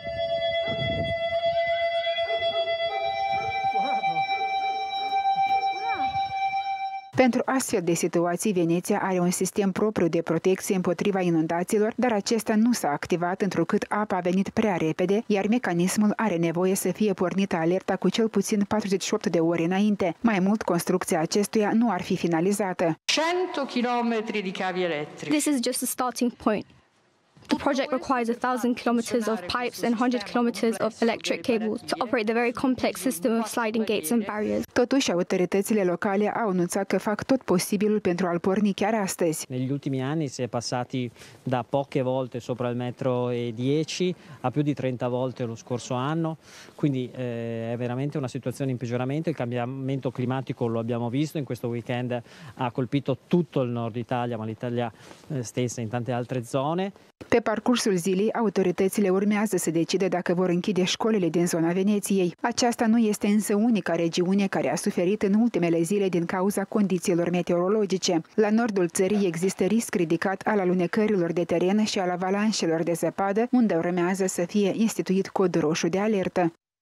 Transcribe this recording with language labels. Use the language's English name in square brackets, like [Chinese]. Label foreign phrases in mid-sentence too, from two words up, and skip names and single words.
[Romanian] Pentru astfel de situații, Veneția are un sistem propriu de protecție împotriva inundațiilor, dar acesta nu s-a activat întrucât apa a venit prea repede, iar mecanismul are nevoie să fie pornită alerta cu cel puțin 48 de ore înainte. Mai mult, construcția acestuia nu ar fi finalizată. [Italian] 100 km di cavi elettrici. [English] This is just the starting point. The project requires 1,000 kilometers of pipes and 100 kilometers of electric cables to operate the very complex system of sliding gates and barriers. [Romanian] Totuși, autoritățile locale au anunțat că fac tot posibilul pentru a-l porni chiar astăzi. [Italian] Negli ultimi anni si è passati da poche volte sopra il 1,10 m a più di 30 volte lo scorso anno, quindi è veramente una situazione in peggioramento. Il cambiamento climatico lo abbiamo visto, in questo weekend ha colpito tutto il nord Italia, ma l'Italia stessa in tante altre zone. [Romanian] Pe parcursul zilei, autoritățile urmează să decide dacă vor închide școlile din zona Veneției. Aceasta nu este însă unica regiune care a suferit în ultimele zile din cauza condițiilor meteorologice. La nordul țării există risc ridicat al alunecărilor de teren și al avalanșelor de zăpadă, unde urmează să fie instituit cod roșu de alertă.